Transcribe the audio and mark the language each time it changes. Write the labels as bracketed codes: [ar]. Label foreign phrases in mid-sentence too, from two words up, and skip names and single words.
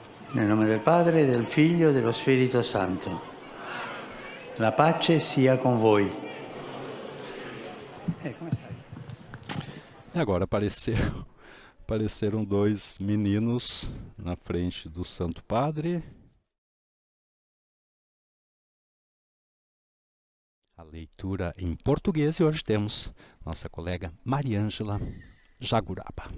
[it] Nel nome del Padre, del Figlio e dello Spirito Santo. La pace sia con voi. Come stai? [pt] E agora apareceram dois meninos na frente do Santo Padre. A leitura em português e hoje temos nossa colega Mariângela Jaguraba.